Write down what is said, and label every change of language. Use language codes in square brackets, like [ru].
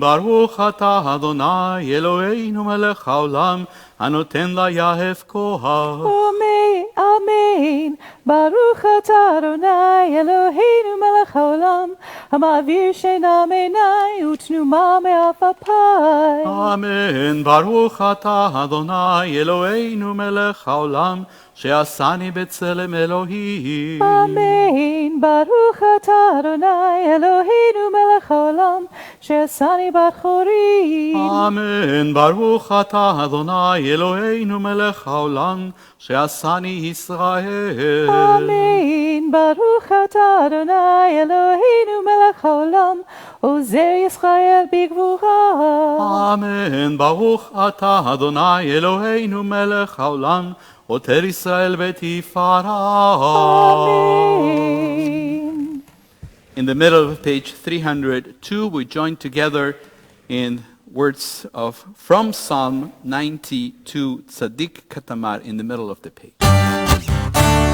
[he] ברוך אתה אדוני אלוהינו מלך העולם, הנותן ליהב כוח. Amen. Amen. Baruch atah Adonai Eloheinu melech haolam, המעביר שינה מעיני ותנומה מעפעפיי. אמן. ברוך אתה אדוני אלוהינו מלך העולם, שעשני בצלם אלוהים. Amen. Baruch atah Adonai Eloheinu melech haolam, שעשני בת חורים. אמן. ברוך אתה אדוני אלוהינו מלך העולם, שעשני ישראל. Amen. Baruch atah Adonai Eloheinu melech haolam, עוזר ישראל בגבורה. אמן. ברוך אתה אדוני אלוהינו מלך העולם, עוטר ישראל בתפארה. Amen. [en] In the middle of page 302, we join together in words of from Psalm 92, Tzaddik Katamar, in the middle of the page.